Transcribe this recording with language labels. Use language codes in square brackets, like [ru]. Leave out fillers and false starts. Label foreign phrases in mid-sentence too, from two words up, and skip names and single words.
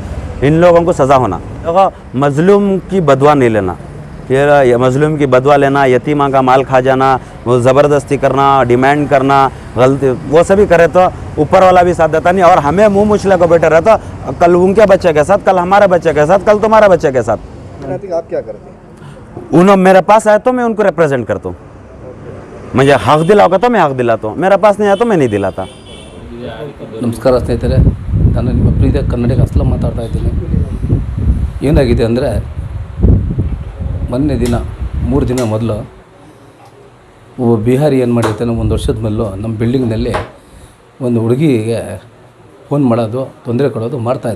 [hi] इन लोगों को सज़ा होना, देखो मजलूम की बदवा नहीं लेना, फिर मजलूम की बदवा लेना, यतीमा का माल खा जाना, वो ज़बरदस्ती करना, डिमांड करना, गलती वो सभी करे तो ऊपर वाला भी साथ देता नहीं, और हमें मुंह मुछले को बैठे रहता, कल उनके बच्चे के साथ, कल हमारे बच्चे के साथ, कल तुम्हारे बच्चे के साथ। आप क्या करते हैं? उन्होंने मेरे पास आए तो मैं उनको रिप्रेजेंट करता हूँ, मुझे हक दिलाओगे तो मैं हक दिलाता हूँ, मेरे पास नहीं आया तो मैं नहीं दिलाता। [kn] ನಮಸ್ಕಾರ ಸ್ನೇಹಿತರೆ, ನಾನು ನಿಮ್ಮ ಪ್ರೀತಿಯ ಕನ್ನಡಿಗ ಅಸ್ಲಂ ಮಾತಾಡ್ತಾ ಇದ್ದೀನಿ. ಏನಾಗಿದೆ ಅಂದರೆ ಮೊನ್ನೆ ದಿನ 3 ದಿನ ಮೊದಲು ಒಬ್ಬ ಬಿಹಾರಿ ಏನು ಮಾಡಿರ್ತಾನೆ, 1 ವರ್ಷದ ಮೇಲೂ ನಮ್ಮ ಬಿಲ್ಡಿಂಗ್ನಲ್ಲಿ ಒಂದು ಹುಡುಗಿಗೆ ಫೋನ್ ಮಾಡೋದು, ತೊಂದರೆ ಕೊಡೋದು ಮಾಡ್ತಾಯಿದ್ದ.